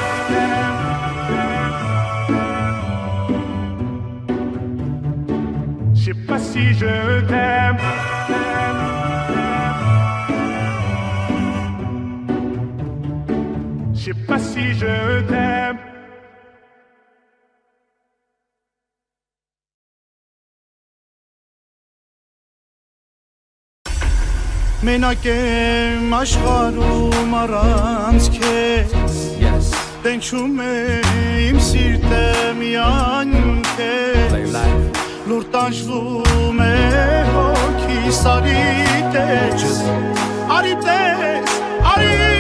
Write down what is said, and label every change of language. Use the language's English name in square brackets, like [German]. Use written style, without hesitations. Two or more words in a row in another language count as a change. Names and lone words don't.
[French] Je sais pas si je t'aime. Je sais pas si je t'aime. [Armenian] Մենակ եմ աշխարհում առանց քեզ Տենչում է իմ սիրտը միայն քեզ Լուր տանջվում է հոգիս արի տես Արի տես, արի